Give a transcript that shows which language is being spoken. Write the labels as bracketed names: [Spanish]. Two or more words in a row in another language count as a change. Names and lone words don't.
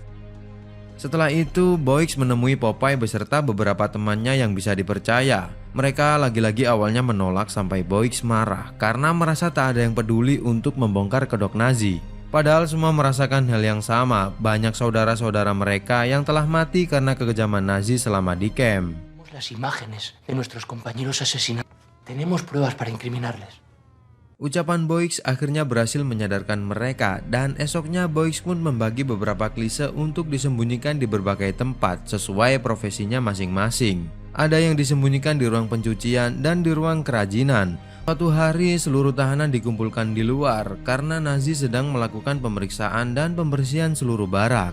[Indonesian] Setelah itu, Boyks menemui Popeye beserta beberapa temannya yang bisa dipercaya. Mereka lagi-lagi awalnya menolak sampai Boyks marah karena merasa tak ada yang peduli untuk membongkar kedok Nazi. Padahal semua merasakan hal yang sama, banyak saudara-saudara mereka yang telah mati karena kekejaman Nazi selama di camp. [Spanish] Las imágenes de nuestros compañeros asesinados. Tenemos pruebas para incriminarles. [Indonesian] Ucapan Boyks akhirnya berhasil menyadarkan mereka dan esoknya Boyks pun membagi beberapa klise untuk disembunyikan di berbagai tempat sesuai profesinya masing-masing. Ada yang disembunyikan di ruang pencucian dan di ruang kerajinan. Suatu hari seluruh tahanan dikumpulkan di luar karena Nazi sedang melakukan pemeriksaan dan pembersihan seluruh barak.